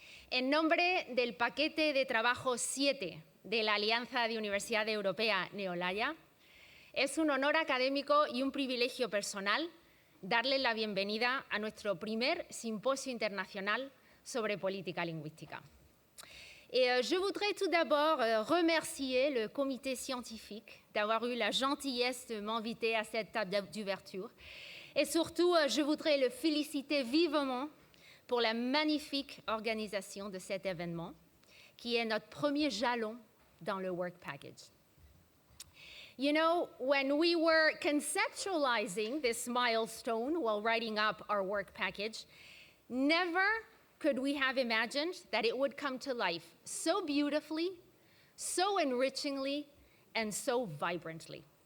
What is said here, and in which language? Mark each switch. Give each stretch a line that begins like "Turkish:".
Spanish: En nombre del paquete de trabajo 7 de la Alianza de Universidades Europeas Neolaya, es un honor académico y un privilegio personal darles la bienvenida a nuestro primer simposio internacional sobre política lingüística.
French: Et je voudrais tout d'abord remercier le comité scientifique d'avoir eu la gentillesse de m'inviter à cette table d'ouverture. Et surtout, je voudrais le féliciter vivement pour la magnifique organisation de cet événement, qui est notre premier jalon dans le Work Package.
English: You know, when we were conceptualizing this milestone while writing up our Work Package, never could we have imagined that it would come to life so beautifully, so enrichingly, and so vibrantly.